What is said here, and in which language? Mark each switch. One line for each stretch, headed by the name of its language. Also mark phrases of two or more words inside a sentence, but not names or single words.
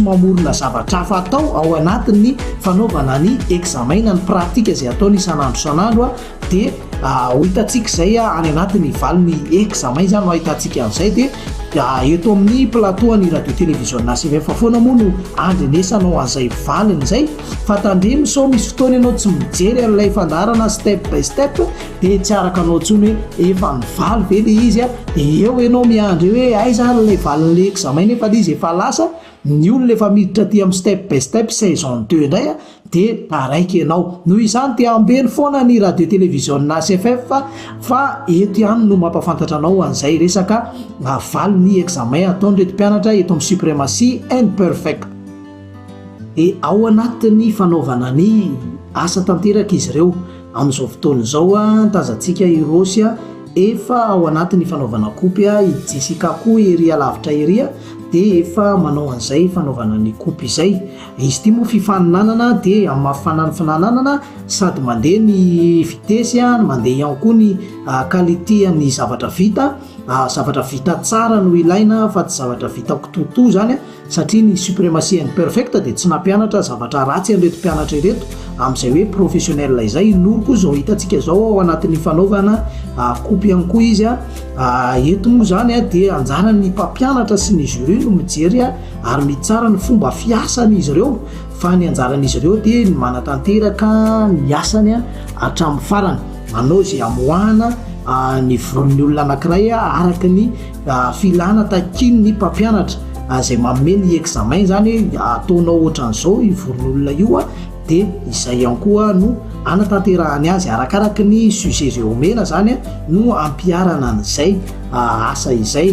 Malagasy: mamorona zavatra hafa atao ao anatin'ny fanaovana ny examen na ny pratika izay ataony isan'andro isan'andro dia ho hitantsika izay any anatin'ny valin'ny examen zany no ahitantsika an'izay dia eto amin'ny plateau ny radio télévision na CFF foana moa no andrenesanao an'izay valiny izay fa tandremo so misy fotoana ianao tsy mijery an'ilay fandarana step by step dia tsy araka anao ntsony hoe efa mivaly ve le izy dia eo ianao miandry hoe aiza ilay valin'le examen nefa izy efa lasa ny olona efa miditra ty amin'ny step by step saison 2 indray dia taraiky ianao noho izany dia ambeny foana ny radio télévision na CFF fa eto ihany no mampafantatra anao an'izay resaka valy ny examen ataon'ireto mpianatra eto amin'ny suprématie and perfect. Dia ao anatin'ny fanaovana ny asa tanteraka izy ireo amin'izao fotoana izao tazantsika i Rosy efa ao anatin'ny fanaovana kopy i Jessica koa ery alavitra ery dia efa manao an'izay fanaovana ny kopy izay. Izy ity moa fifaninanana dia amin'ny mafifananana sady mandeha ny vitesy mandeha ihany koa ny qualité ny zavatra vita tsara no ilaina fa tsy zavatra vita kitoto zany satria ny suprématie and perfect dia tsy nampianatra zavatra ratsy an'ireto mpianatra ireto amin'izay hoe professionnel izay. Noroko zao hitantsika zao ao anatin'ny fanaovana kopy ihany koa izy eto moa zany dia anjaran'ny mpampianatra sy ny jury no mijery ary mitsara ny fomba fiasan'izy ireo fa ny anjaran'izy ireo dia ny manatanteraka ny asany hatramin'ny farany manao izay amoahana ny voron'ny olona anankiray araka ny filana takiny ny mpampianatra izay manome ny examen zany ataonao ohatran'izao i voron'olona io dia izay ihany koa no anatanterahany azy arakaraka ny sujet izay omena zany no ampiarana an'izay asa izay.